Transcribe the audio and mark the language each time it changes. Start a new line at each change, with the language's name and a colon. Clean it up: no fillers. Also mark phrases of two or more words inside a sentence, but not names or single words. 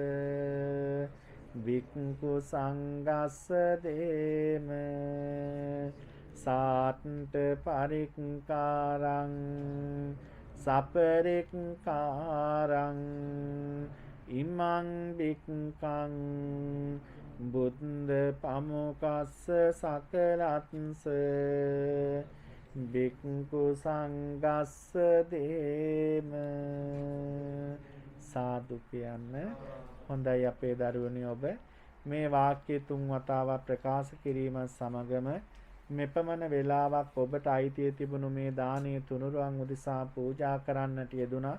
Pali: බික්කු සංගස්ස දේම සාට්ඨ පරික්කාරං සපරික්කාරං ඉමං බික්කං බුද්ධ පමුකස්ස සකලත්ස බික්කු සංගස්ස දේම.
Sinhala: සාදු කියන්න. හොඳයි අපේ දරුවනි, ඔබ මේ වාක්‍ය 3 වතාවක් ප්‍රකාශ කිරීම සමගම මෙපමණ වේලාවක් ඔබට අයිතිය තිබුණු මේ දානීය තුනුරුවන් උදෙසා පූජා කරන්නට යෙදුණා.